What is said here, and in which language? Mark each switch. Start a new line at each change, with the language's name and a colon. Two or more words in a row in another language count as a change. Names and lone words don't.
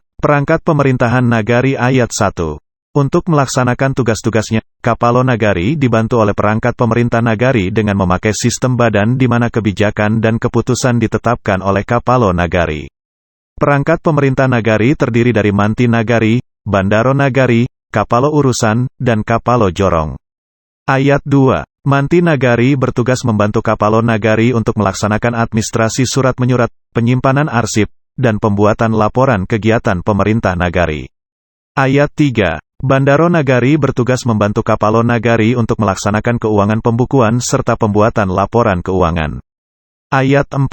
Indonesian: Perangkat Pemerintahan Nagari Ayat 1. Untuk melaksanakan tugas-tugasnya, Kapalo Nagari dibantu oleh perangkat pemerintah nagari dengan memakai sistem badan di mana kebijakan dan keputusan ditetapkan oleh Kapalo Nagari. Perangkat pemerintah nagari terdiri dari Manti Nagari, Bandaro Nagari, Kapalo Urusan, dan Kapalo Jorong. Ayat 2. Manti Nagari bertugas membantu Kapalo Nagari untuk melaksanakan administrasi surat menyurat, penyimpanan arsip, dan pembuatan laporan kegiatan pemerintah nagari. Ayat 3. Bandaro Nagari bertugas membantu Kapalo Nagari untuk melaksanakan keuangan pembukuan serta pembuatan laporan keuangan. Ayat 4.